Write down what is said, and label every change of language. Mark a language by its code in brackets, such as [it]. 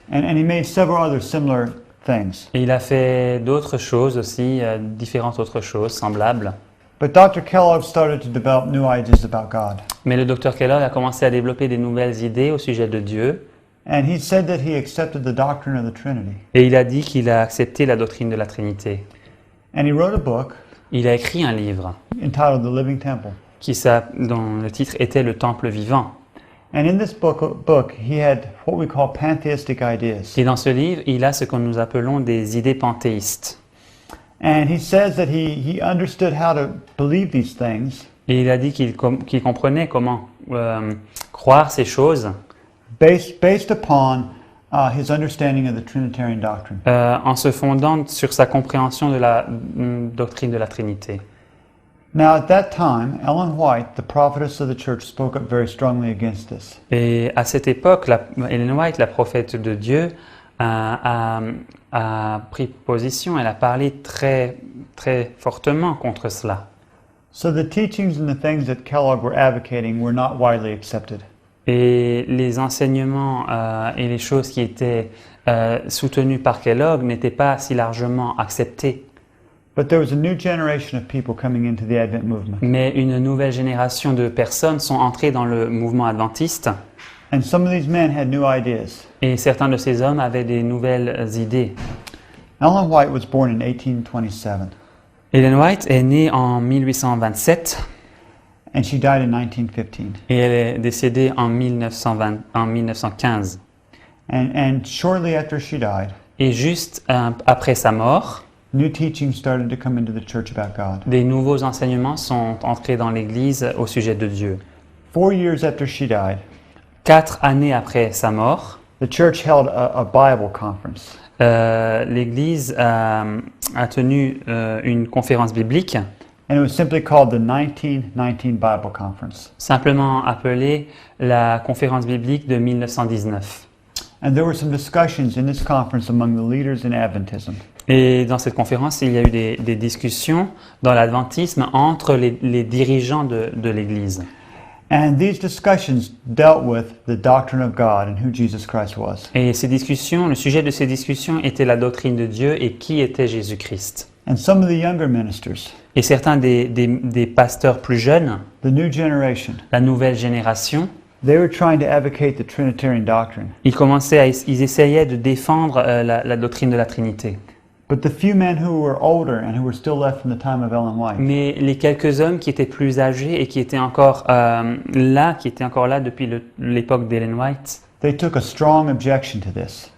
[en] And he made several other similar things. [fr] Et il a fait d'autres choses aussi, différentes autres choses semblables. [en] But Dr. Kellogg started to develop new ideas about God. [fr] Mais le docteur Kellogg a commencé à développer des nouvelles idées au sujet de Dieu. [en] And he said that he accepted the doctrine of the Trinity. [fr] Et il a dit qu'il a accepté la doctrine de la Trinité. [en] And he wrote a book [fr] Il a écrit un livre [en] entitled The Living Temple. [fr] dont le titre était Le Temple vivant. [en] And in this book, he had what we call pantheistic ideas. [fr] Et dans ce livre, il a ce que nous appelons des idées panthéistes. [en] And he says that he understood how to believe these things [fr] Et il a dit qu'il comprenait comment croire ces choses [en] based upon his understanding of the Trinitarian doctrine. [fr] en se fondant sur sa compréhension de la doctrine de la Trinité. [en] Now, at that time, Ellen White, the prophetess of the church, spoke up very strongly against this. [fr] Et à cette époque, Ellen White, la prophète de Dieu, a pris position, elle a parlé très, très fortement contre cela. [en] So the teachings and the things that Kellogg were advocating were not widely accepted. [fr] Et les enseignements et les choses qui étaient soutenues par Kellogg n'étaient pas si largement acceptées. [en] But there was a new generation of people coming into the Advent movement. [fr] Mais une nouvelle génération de personnes sont entrées dans le mouvement adventiste. [en] And some of these men had new ideas. [fr] Et certains de ces hommes avaient des nouvelles idées. [en] Ellen White was born in 1827, [fr] Ellen White est née en 1827 [en] and she died in 1915. [fr] et elle est décédée en 1915. [en] And shortly after she died, [fr] Et juste après sa mort, [en] new teachings started to come into the church about God. [fr] des nouveaux enseignements sont entrés dans l'Église au sujet de Dieu. [en] 4 years after she died, [fr] 4 années après sa mort, [en] the church held a Bible conference. [fr] l'Église a tenu une conférence biblique, [en] And it was simply called the 1919 Bible Conference. [fr] simplement appelée la conférence biblique de 1919. [en] And there were some discussions in this conference among the leaders in Adventism. [fr] Et dans cette conférence, il y a eu des discussions dans l'adventisme entre les dirigeants de l'Église. [en] And these discussions dealt with the doctrine of God and who Jesus Christ was. [fr] Et le sujet de ces discussions était la doctrine de Dieu et qui était Jésus-Christ. [en] And some of the younger ministers, [fr] Et certains des pasteurs plus jeunes, [en] the new generation, [fr] la nouvelle génération, [en] they were trying to advocate the Trinitarian doctrine. [fr] ils essayaient de défendre la doctrine de la Trinité. [en] But the few men who were older and who were still left from the time of Ellen White, [fr] Mais les quelques hommes qui étaient plus âgés et qui étaient encore là depuis l'époque d'Ellen White, [en] they took a strong objection to this.